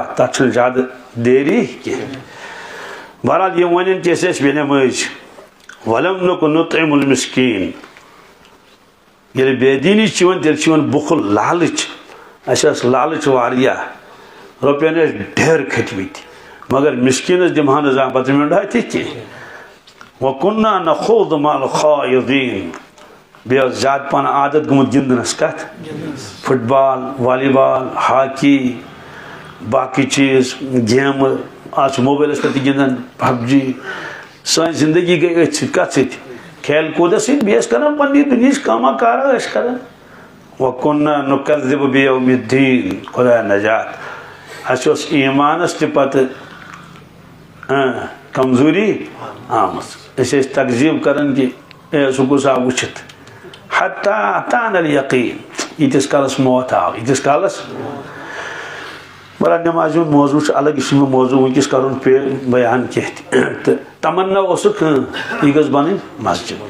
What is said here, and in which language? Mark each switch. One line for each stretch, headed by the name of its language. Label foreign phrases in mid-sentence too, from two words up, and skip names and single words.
Kashmiri: تتھ چھُنہٕ زیادٕ دیری کینٛہہ بہرحال یِم ونن کہِ أسۍ ٲسۍ بے نٮ۪مٲزۍ
Arabic: ولم نکو نطعم المسکیٖن
Kashmiri: ییٚلہِ بے دیٖنی چھِ یِوان تیٚلہِ چھِ یِوان بُخل لالٕچ اَسہِ ٲس لالٕچ واریاہ رۄپین ٲسۍ ڈھیر کھٔتمٕتۍ مگر مسکیٖنس دِمہا نہٕ زانٛہہ بتہٕ مینٛڈا تہِ کینٛہہ
Arabic: وَكُنَّا نَخُوضُ مَعَ الْخَائِضِينَ
Kashmiri: بیٚیہِ ٲس زیادٕ پہن عادت گٔمٕژ گِنٛدنس کتھ فٹ بال والی بال ہاکی باقٕے چیٖز گیمہٕ آج چھِ موبایلس پٮ۪ٹھ تہِ گِنٛدان پب جی سٲنۍ زندگی گٔے أتھۍ سۭتۍ کتھ سۭتۍ کھیل کوٗدس سۭتۍ بیٚیہِ ٲسۍ کران پننہِ دُنہِچ کاما کارا ٲسۍ کران
Arabic: وَكُنَّا نُكَذِّبُ بِيَوْمِ الدِّينِ
Kashmiri: خۄدایا نجات اَسہِ اوس ایٖمانس تہِ پتہٕ کمزوری آمٕژ أسۍ ٲسۍ تقزیٖب کران کہِ اے سُہ گوٚژھ آو وٕچھِتھ
Arabic: حتیٰ اتانا الیقیٖن
Kashmiri: ییٖتِس کالس موت آو ییٖتِس کالس بہرحال نٮ۪مازِ ہُنٛد موضوٗع چھُ الگ یہِ چھُنہٕ مےٚ موضوٗع وٕنکیٚس کرُن بیان کینٛہہ تہِ تہٕ تمنا اوسُکھ یہِ گٔژھ بنٕنۍ مسجد